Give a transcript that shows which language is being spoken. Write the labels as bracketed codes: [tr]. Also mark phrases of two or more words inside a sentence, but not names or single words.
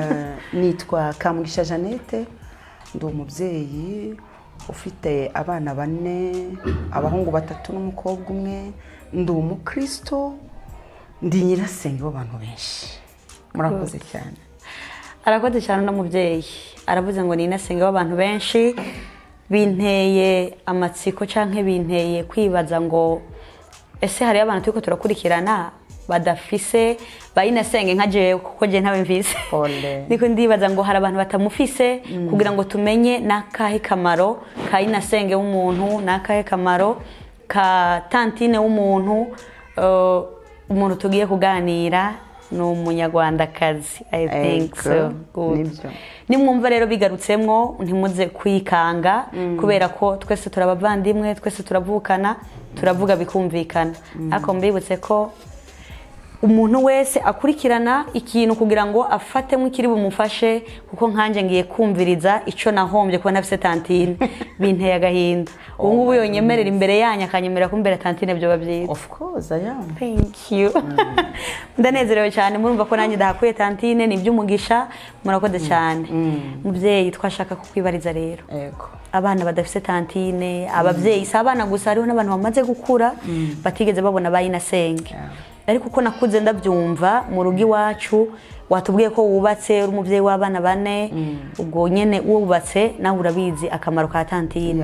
[rn] Nitwa Kamugisha Jeannette, ndi umubyeyi ufite abana 4, abahungu 3 n'umukobwa umwe, ndi umukristo, ndi nyirasenge w'abantu benshi. Murakoze cyane. Arakoze cyane n'umubyeyi. Aravuze ngo ni nyirasenge w'abantu benshi, binteye amatsiko canke binteye kwibaza ngo ese hari abantu turiko turakurikirana badafise bayinasenge nka jewe kuko je ntawe mvise. Niko ndibaza ngo hari abantu batamufise kugira ngo tumenye nakahe kamaro kayinasenge w'umuntu, nakahe kamaro ka tantine w'umuntu. Umuntu tugiye kuganira no munyarwandakazi. [en] I think so. Good. [rn] Nimwumva rero bigarutsemwo ntimuze kwikanga kubera ko twese turabavandimwe, twese turavukana, turavuga bikumvikana. Ariko mbibutse ko umuntu wese akurikirana ikintu kugira ngo afatemo ikiri bumufashe, kuko nkanje ngiye kumviriza ico nahombye kuba nafise tantine binteye agahinda. Ubu ngubu yonyemerera imbere yanya akanyemerera ko imbere tantine byo babyiza. [en] Of course I am. Thank you. [rn] Ndanezerewe cyane murumva ko nanjye ndahakuye tantine ni by'umugisha. Murakoze cyane. Mubyeyi twashaka kukwibariza rero. Yego. Abana badafise tantine, ababyeyi sabana gusa hariho n'abantu bamaze gukura batigeze babona bayinasenge. Ariko uko nakuze ndabyumva mu rugi wacu watubwiye ko wubatse uri umubyeyi w'abana 4, ubwo nyene wubatse nawe urabizi akamaro ka tantine.